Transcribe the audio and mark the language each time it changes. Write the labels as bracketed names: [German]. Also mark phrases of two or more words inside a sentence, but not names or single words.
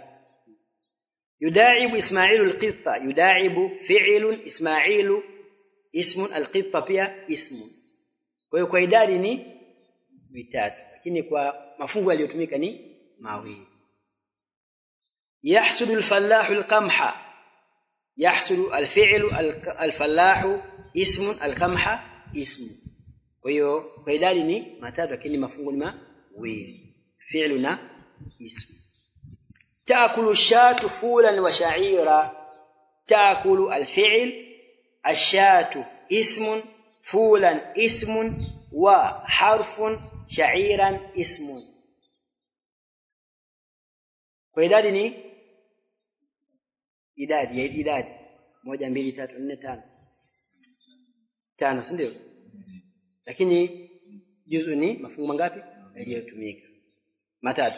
[Arabic] يضرب إسماعيل القطة، يضرب فعل، إسماعيل اسم، القطة pia اسم. [Swahili] Kwa hiyo kwa idadi ni vitatu, lakini kwa mafungu yaliyotumika ni mawili. [Arabic] يحصد الفلاح القمح، يحصد الفعل الفلاح اسم، القمح اسم. [Swahili] Kwa hiyo kwa idadi ni matatu, lakini mafungu ni mawili, fi'lu na ismu. [Arabic] تأكل شاة فولا وشعيرا، تأكل الفعل، الشاة اسم، فولا اسم، وحرف، شعيرا اسم. [Swahili] Kwa idadi ni idadi 1 2 3 4 5, si ndio? Lakini juzu ni mafungu mangapi yaliyotumika? Matatu.